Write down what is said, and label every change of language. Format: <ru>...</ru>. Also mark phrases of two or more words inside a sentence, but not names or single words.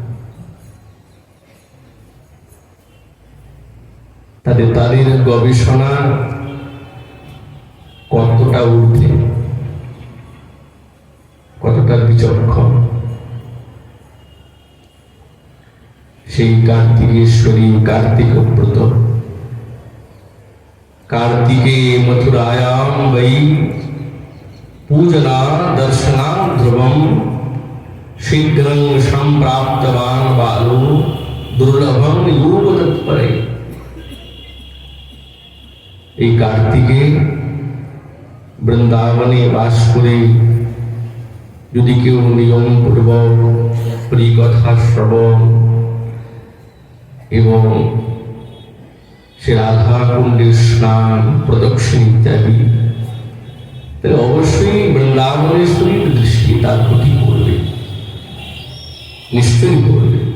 <bn>তাদের গবেষণা কতটা ঊর্ধ্বে, কতটা বিচক্ষণ। সেই কার্তিকেশ্বরী কার্তিক ব্রত,</bn> <sa>कार्तिके मथुरायां वै पूजना दर्शना ध्रुवम शीघ्रं संप्राप्तवान् बालो दुर्लभं योग तत्परे।</sa> <bn>এই কার্তিকে বৃন্দাবনে বাস করে যদি কেউ নিয়ম পূর্বক হরিকথা শ্রবণ এবং সে রাধা কুণ্ডের স্নান প্রদক্ষিণ ইত্যাদি, তাহলে অবশ্যই বৃন্দাবনেশ্বরীর দৃষ্টি তার প্রতি পড়বে, নিশ্চয়ই পড়বে।</bn>